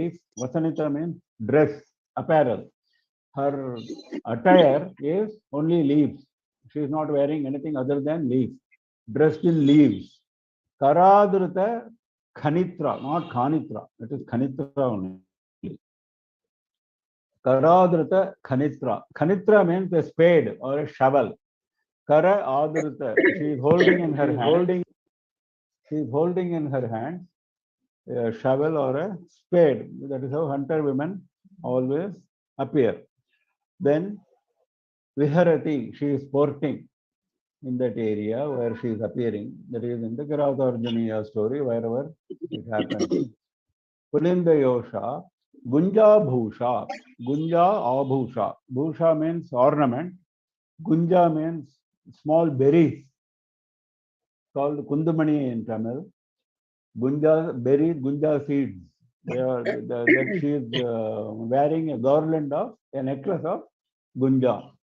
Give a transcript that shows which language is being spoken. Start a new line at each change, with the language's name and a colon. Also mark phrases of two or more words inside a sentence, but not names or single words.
English: Vasanita means dress, apparel. Her attire is only leaves. She is not wearing anything other than leaves. Dressed in leaves.
Sanskrit: Karadrita Khanitra, not Khanitra.
English: It is Khanitra only.
Sanskrit: Karadrita Khanitra.
English: Khanitra means a spade or a shovel.
Sanskrit: Kara Adrita.
English: She is holding in her hand. She is holding in her hand a shovel or a spade. That is how hunter women always appear. Then Viharati. She is sporting in that area where she is appearing. That is in the Kiratarjuniya story, wherever it happens.
Sanskrit: Pulinda Yosha. Gunja Bhusha. Gunja Abhusha.
English: Bhusha means ornament. Gunja means small berries called Kundamani in Tamil. Gunja berries, Gunja seeds. That she is wearing a garland of a necklace of Gunja.